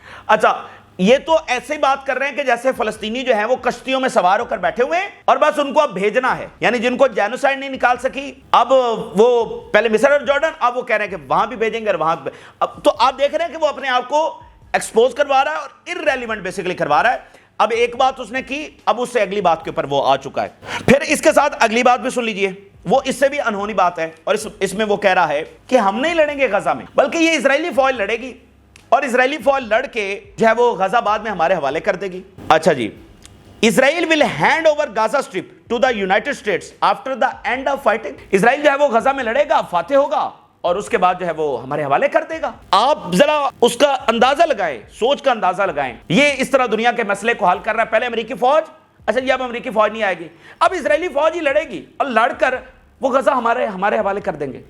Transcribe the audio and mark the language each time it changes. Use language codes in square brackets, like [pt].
[ur] اچھا یہ تو ایسے ہی بات کر رہے ہیں کہ جیسے فلسطینی جو ہیں وہ کشتیوں میں سوار ہو کر بیٹھے ہوئے ہیں اور بس ان کو اب بھیجنا ہے, یعنی جن کو جینوسائیڈ نہیں نکال سکی اب وہ پہلے مصر اور جارڈن اب وہ کہہ رہے ہیں کہ وہاں بھی بھیجیں گے اور وہاں اب تو آپ دیکھ رہے ہیں کہ وہ اپنے آپ کو ایکسپوز کروا رہا ہے اور ارریلیونٹ بیسیکلی کروا رہا ہے. اب ایک بات اس نے کی, اب اس سے اگلی بات کے اوپر وہ آ چکا ہے. پھر اس کے ساتھ اگلی بات بھی سن لیجئے, وہ اس سے بھی انہونی بات ہے اور اس میں وہ کہہ رہا ہے کہ ہم نہیں لڑیں گے غزہ میں بلکہ یہ اسرائیلی فوج لڑے گی اور اسرائیلی فوج لڑ کے جو ہے وہ غزہ بعد میں ہمارے حوالے کر دے گی. اچھا جی, [en] Israel will hand over Gaza Strip to the United States after the end of fighting. [ur] اسرائیل جو ہے وہ غزہ میں لڑے گا, فاتح ہوگا اور اس کے بعد جو ہے وہ ہمارے حوالے کر دے گا. آپ ذرا اس کا اندازہ لگائیں, سوچ کا اندازہ لگائیں. یہ اس طرح دنیا کے مسئلے کو حل کر رہا ہے. پہلے امریکی فوج, اچھا جی اب امریکی فوج نہیں آئے گی, اب اسرائیلی فوج ہی لڑے گی اور لڑ کر وہ غزہ ہمارے حوالے کر دیں گے.